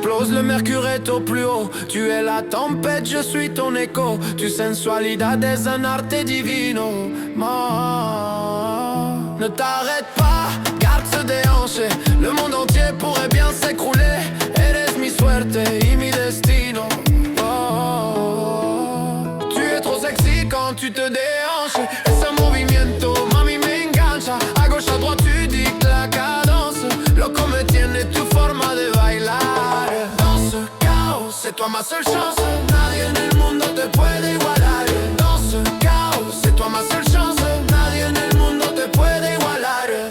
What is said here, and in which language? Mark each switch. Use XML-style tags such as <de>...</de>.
<fr>Le mercure est au plus haut. Tu es la tempête, je suis ton écho.</fr> <es>Tu sensualidad es un arte divino.</es> <fr>Ne t'arrête pas, garde ce déhanché. Le monde entier pourrait bien s'écrouler.</fr> <es>Eres mi suerte y mi destino.</es> <fr>Tu es trop sexy quand tu te déhanches.</fr> <es>Ese movimiento, mami, me engancha.</es> <fr>A gauche, à droite, tu dictes la cadence.</fr> <es>Loco me tiene tu forma de bailar.</es> <fr>C'est toi ma seule chance.</fr> <es>Nadie en el mundo te puede igualar.</es> <fr>Dans ce chaos, c'est toi ma seule chance.</fr> <es>Nadie en el mundo te puede igualar.</es>